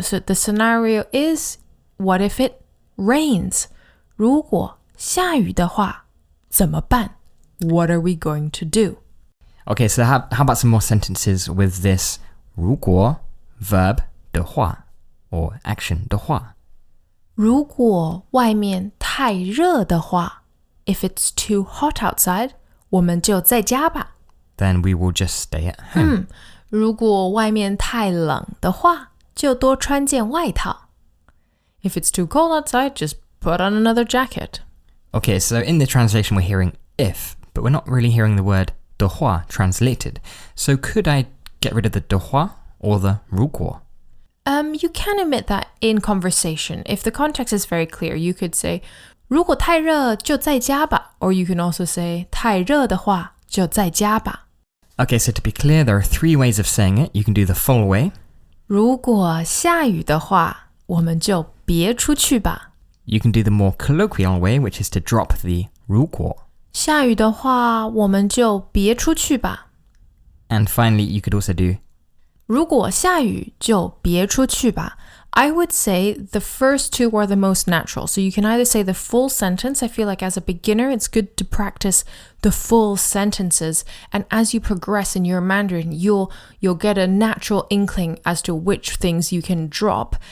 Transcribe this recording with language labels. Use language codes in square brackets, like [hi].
[en] So the scenario is, what if it rains? [zh] 如果下雨的话怎么办? [en] What are we going to do? Okay, so how about some more sentences with this 如果 verb 的话 or action 的话? [zh] 如果外面太热的话 [en] if it's too hot outside, [zh] 我们就在家吧. [en] Then we will just stay at home. [zh] 如果外面太冷的话就多穿件外套. [en] If it's too cold outside, just put on another jacket. Okay, so in the translation we're hearing if, but we're not really hearing the word 的话 translated. So could I get rid of the 的话 or the 如果? You can omit that in conversation. If the context is very clear, you could say [zh] 如果太热就在家吧, [en] or you can also say [zh] 太热的话就在家吧. [en] Okay, so to be clear, there are 3 ways of saying it. You can do the full way. [zh] 如果下雨的话我们就别出去吧. [en] You can do the more colloquial way, which is to drop the 如果. [zh] 下雨的话我们就别出去吧. [en] And finally, you could also do [zh] 如果下雨就别出去吧. [en] I would say the first 2 are the most natural. So you can either say the full sentence. I feel like as a beginner, it's good to practice the full sentences. And as you progress in your Mandarin, you'll get a natural inkling as to which things you can drop.